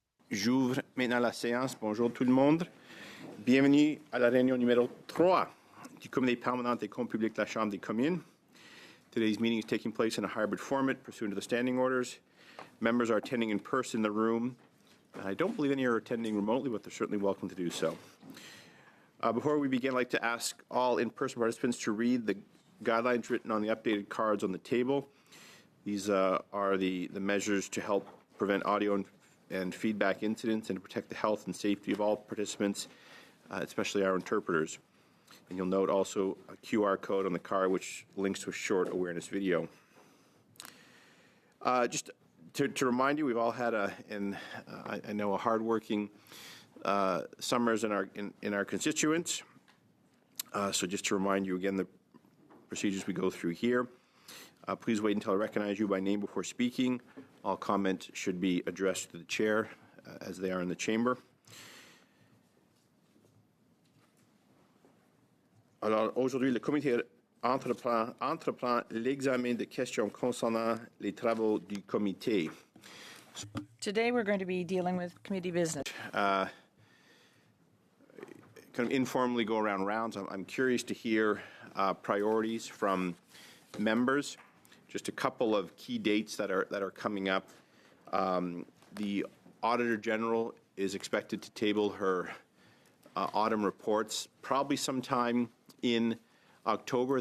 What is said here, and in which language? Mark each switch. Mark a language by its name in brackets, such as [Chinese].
[French] J'ouvre maintenant la séance. Bonjour tout le monde. Bienvenue à la réunion numéro 3 du Comité permanent des comptes publics de la Chambre des communes. [English] Today's meeting is taking place in a hybrid format pursuant to the standing orders. Members are attending in person in the room. I don't believe any are attending remotely, but they're certainly welcome to do so. Before we begin, I'd like to ask all in-person participants to read the guidelines written on the updated cards on the table. These are the measures to help prevent audio and feedback incidents and to protect the health and safety of all participants, especially our interpreters. And you'll note also a QR code on the card which links to a short awareness video. Just to remind you, we've all had I know a hardworking summers in our constituents. So just to remind you again the procedures we go through here. Please wait until I recognize you by name before speaking. All comments should be addressed to the chair as they are in the chamber. [French] Alors aujourd'hui, le comité entreprend l'examen des questions concernant les travaux du comité. [English] Today we're going to be dealing with committee business. Kind of informally go around rounds. I'm curious to hear priorities from members. Just a couple of key dates that are coming up. The Auditor General is expected to table her autumn reports probably sometime in October.